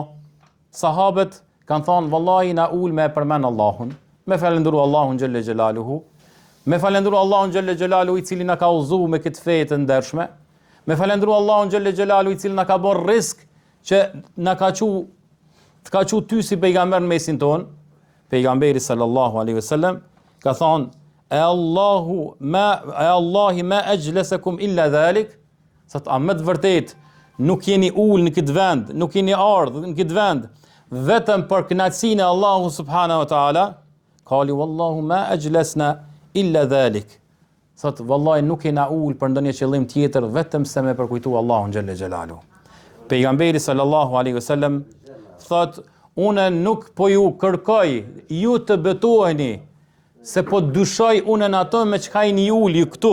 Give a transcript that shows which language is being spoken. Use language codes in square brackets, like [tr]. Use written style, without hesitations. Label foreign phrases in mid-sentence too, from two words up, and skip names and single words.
[sq] Sahabët kanë thonë: "Vallahi na ul me përmend Allahun, me falendëru Allahun [ar] جل جلاله, [sq] me falendëru Allahun [ar] جل جلاله [sq] i cili na ka udhëzuar me këtë fe të ndershme, me falendëru Allahun [ar] جل جلاله [sq] i cili na ka bërë rrezik që na ka thu ty si pejgamber në mesin ton." [ar] Pejgamberi صلى الله عليه وسلم [sq] ka thonë: [ar] "آلله ما أجلسكم إلا ذلك." [sq] Sa të amet vërtet nuk jeni ul në këtë vend, nuk jeni ardhur në këtë vend vetëm për kënaqësinë e Allahut [ar] سبحانه وتعالى. قالوا والله ما أجلسنا إلا ذلك. [sq] Sa të vallahi nuk jena ul për ndonjë qëllim tjetër vetëm se me përkujtu Allahun [ar] جل جلاله. [sq] Pejgamberi [ar] صلى الله عليه وسلم [sq] thot: "Unë nuk po ju kërkoj ju të betoheni se po dyshoj unë në ato me çka jeni ul ju këtu.